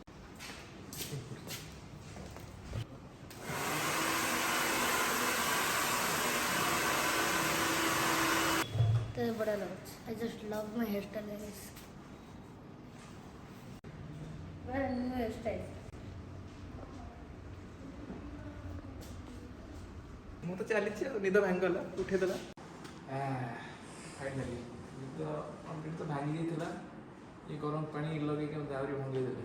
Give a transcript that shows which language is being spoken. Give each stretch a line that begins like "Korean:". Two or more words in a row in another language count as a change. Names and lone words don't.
Hindi: तो बड़ा
English: looks, I just love my hair style guys, very new hair style.
Odia: ମୁଁ ତ ଚାଲିଛି ଆଉ ନିଦ ଭାଙ୍ଗିଗଲା, ଉଠେଇଦେଲା। ଫାଇନାଲି ନିଦ କମ୍ପ୍ଲିଟ୍ ତ ଭାଙ୍ଗି ଯାଇଥିଲା, ଏ ଗରମ ପାଣି ଲଗେଇକି ମୋତେ ଆହୁରି ଭାଙ୍ଗିଦେଲେ।